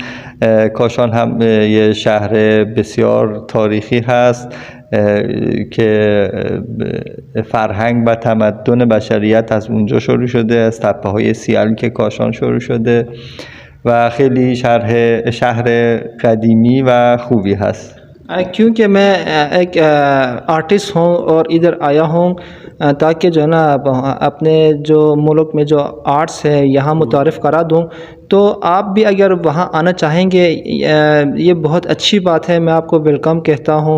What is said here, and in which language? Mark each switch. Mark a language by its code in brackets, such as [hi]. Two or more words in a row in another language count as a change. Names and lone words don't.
[fa] کاشان هم یه شهر بسیار تاریخی هست که فرهنگ و تمدن بشریت از اونجا شروع شده، از تپه‌های سیال که کاشان شروع شده و خیلی شهر قدیمی و خوبی هست. [ur] کیونکہ میں ایک آرٹسٹ ہوں اور ادھر آیا ہوں تاکہ جو ہے نا اپنے جو ملک میں جو آرٹس ہے یہاں متعارف کرا دوں. تو آپ بھی اگر وہاں آنا چاہیں گے یہ بہت اچھی بات ہے، میں آپ کو ویلکم کہتا ہوں.